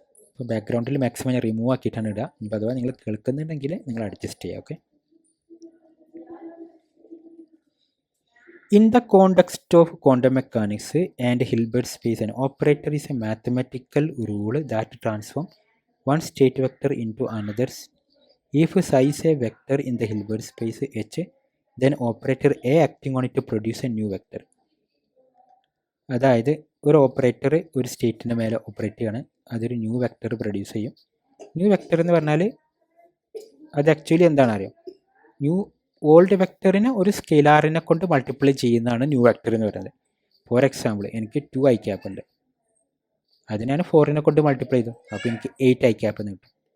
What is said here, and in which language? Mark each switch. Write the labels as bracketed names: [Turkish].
[Malayalam] അപ്പോൾ ബാക്ക്ഗ്രൗണ്ടിൽ മാക്സിമം ഞാൻ റിമൂവ് ആക്കിയിട്ടാണ് ഇടുക. ഇപ്പോൾ അഥവാ നിങ്ങൾ കേൾക്കുന്നുണ്ടെങ്കിൽ നിങ്ങൾ അഡ്ജസ്റ്റ് ചെയ്യുക. [English] Okay, in the context of quantum mechanics and Hilbert space, an operator is a mathematical rule that transform one state vector into another. If psi is a vector in the Hilbert space H, then operator A acting on it to produce a new vector. [Malayalam] അതായത് ഒരു operator ഒരു സ്റ്റേറ്റിൻ്റെ മേലെ operate ചെയ്യാണ്, അതൊരു new vector produce ചെയ്യും. New vector എന്ന് പറഞ്ഞാൽ അത് ആക്ച്വലി എന്താണ് അറിയാം? ഓൾഡ് വെക്ടറിനെ ഒരു സ്കെയിലാറിനെ കൊണ്ട് മൾട്ടിപ്ലൈ ചെയ്യുന്നതാണ് ന്യൂ വെക്ടർ എന്ന് പറയുന്നത്. [English] for example, [Malayalam] എനിക്ക് 2 ഐ ക്യാപ്പ് ഉണ്ട്, അത് ഞാൻ 4നെ കൊണ്ട് മൾട്ടിപ്ലൈ ചെയ്തു, അപ്പോൾ എനിക്ക് 8 ഐ ക്യാപ്പ് എന്ന് കിട്ടും.